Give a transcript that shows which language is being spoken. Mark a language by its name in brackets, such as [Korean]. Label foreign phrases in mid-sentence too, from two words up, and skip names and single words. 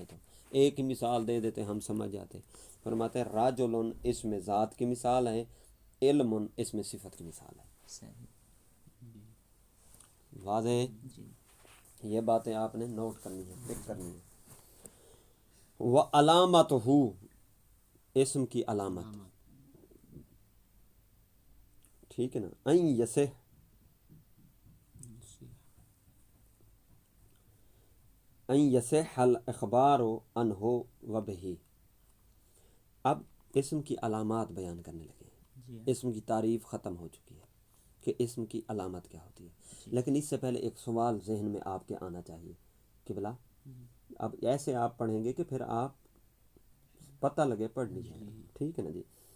[Urdu] تو ایک ہی مثال دے دیتے ہم سمجھ جاتے۔ فرماتے ہیں راجلن اسم ذات کی مثال ہے، علم اسم صفت کی مثال ہے۔ صحیح واضح ہے؟ جی یہ باتیں آپ نے نوٹ کرنی ہے، پک کرنی ہے۔ وہ علامت ہو، اسم کی علامت، ٹھیک ہے نا۔ [Arabic] این یسح، این یصح الاخبار عنہ و بہ۔ [Urdu] اب اسم کی علامات بیان کرنے لگے ہیں۔ جی اسم کی تعریف ختم ہو چکی ہے کہ اسم کی علامت کیا ہوتی ہے، لیکن اس سے پہلے ایک سوال ذہن میں آپ کے آنا چاہیے کہ بلا اب ایسے آپ پڑھیں گے کہ پھر آپ پتہ لگے پڑھ لیجیے، ٹھیک ہے نا جی۔